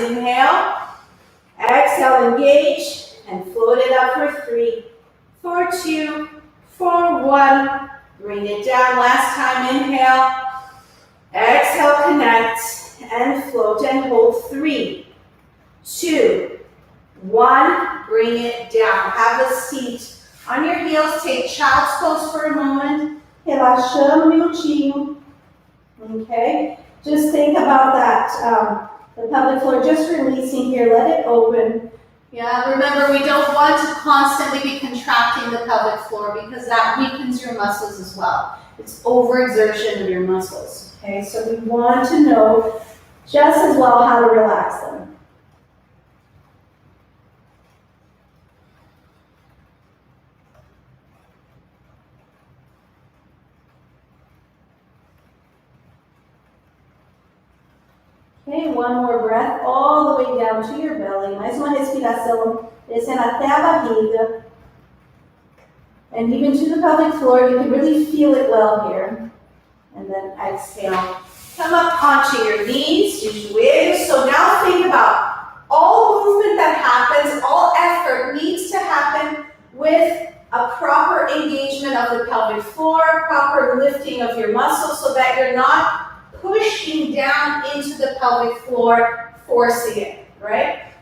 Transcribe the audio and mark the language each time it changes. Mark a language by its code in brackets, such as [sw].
[en] Inhale, exhale, engage, and float it up for 3, for 2, for 1. Bring it down. Last time. Inhale, exhale, connect, and float and hold. 3, 2, 1. Bring it down. Have a seat on your heels. Take child's pose for a moment. [pt] Relaxando um minutinho. [en] Okay? Just think about that. The pelvic floor just releasing here. Let it open. Yeah, remember, we don't want to constantly be contracting the pelvic floor because that weakens your muscles as well. It's overexertion of your muscles. Okay, so we want to know just as well how to relax them. Okay, one more breath all the way down to your belly. [pt] Mais uma respiração, descendo até a barriga. [en] And even to the pelvic floor, you can really feel it well here. And then exhale. Come up onto your knees, your joelhos. So now think about all movement that happens, all effort needs to happen with a proper engagement of the pelvic floor, proper lifting of your muscles so that you're not pushing down into the pelvic floor, forcing it, right?